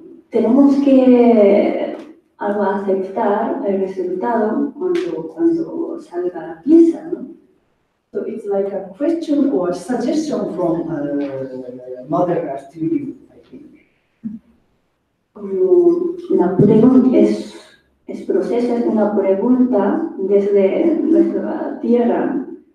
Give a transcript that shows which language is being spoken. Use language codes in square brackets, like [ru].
[es] Tenemos que aceptar el resultado cuando salga la pieza, ¿no? [en] So it's like a question or a suggestion from Mother Earth to you, I think. [es] Como una pregunta, es proceso, es una pregunta desde nuestra tierra.